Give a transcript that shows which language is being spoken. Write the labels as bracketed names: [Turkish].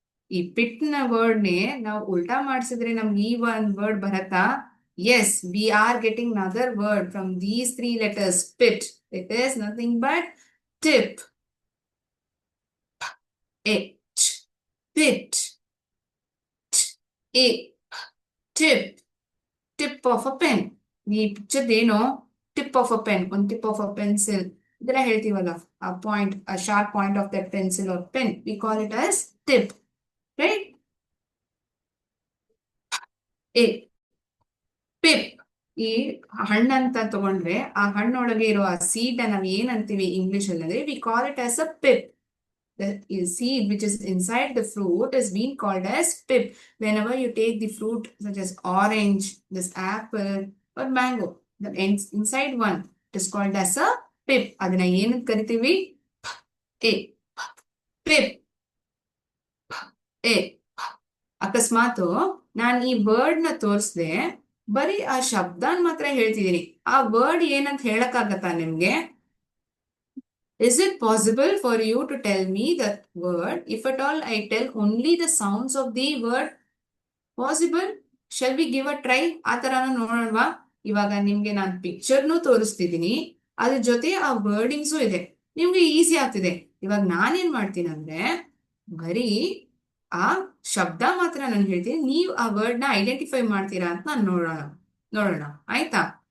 [Kannada] ಈ ಪಿಟ್ ನ ವರ್ಡ್ ನೇ ನಾವು ಉಲ್ಟಾ ಮಾಡಿಸಿದ್ರೆ ನಮ್ಗೆ ಈ ಒಂದ್ ವರ್ಡ್ ಬರತ್ತಾ? [English] Yes, we are getting another word from these 3 letters. Pit. It is nothing but tip. It, pit, it, tip. Tip of a pen. [Kannada] ಈ ಪಿಕ್ಚರ್ ಏನು? [English] Tip of a pen, ಒಂದು tip of a pencil. [Kannada] ಇದೆಲ್ಲ ಹೇಳ್ತೀವಲ್ಲ, [English] ಆ ಪಾಯಿಂಟ್, ಆ sharp point of that pencil or pen, we call it as tip. Right? [Kannada] A, pip. ಈ ಹಣ್ಣಂತ ತಗೊಂಡ್ರೆ ಆ ಹಣ್ಣೊಳಗೆ ಇರೋ ಆ ಸೀಡ್ ನಾವ್ ಏನಂತೀವಿ ಇಂಗ್ಲಿಷ್ ಅಲ್ಲಿ? [English] We call it as a pip. The seed which is inside the fruit is being called as pip. Whenever you take the fruit such as orange, this apple or mango, the inside one, it is called as a pip. [Kannada] ಅದನ್ನ ಏನಂತ ಕರಿತೀವಿ? A, pip, A. ಅಕಸ್ಮಾತ್ ನಾನು ಈ word ನ ತೋರಿಸ್ದೆ, ಬರೀ ಆ ಶಬ್ದನ್ ಮಾತ್ರ ಹೇಳ್ತಿದ್ದೀನಿ, ಆ ವರ್ಡ್ ಏನಂತ ಹೇಳಕ್ ಆಗತ್ತಾ ನಿಮ್ಗೆ? [English] Is it possible for you to tell me the word? If at all I tell only the sounds of the word, possible? Shall we give a try? [Kannada] ಆ ತರನ ನೋಡೋಣವಾ? ಇವಾಗ ನಿಮ್ಗೆ ನಾನು ಪಿಕ್ಚರ್ನು ತೋರಿಸ್ತಿದ್ದೀನಿ, ಅದ್ರ ಜೊತೆ ಆ ವರ್ಡಿಂಗ್ಸು ಇದೆ, ನಿಮ್ಗೆ ಈಸಿ ಆಗ್ತಿದೆ. ಇವಾಗ ನಾನೇನ್ ಮಾಡ್ತೀನಿ ಅಂದ್ರೆ ಬರೀ ಆ ಶಬ್ದ ಮಾತ್ರ ನಾನು ಹೇಳ್ತೀನಿ, ನೀವು ಆ ವರ್ಡ್ ನ ಐಡೆಂಟಿಫೈ ಮಾಡ್ತೀರಾ ಅಂತ ನಾನು ನೋಡೋಣ ಆಯ್ತಾ?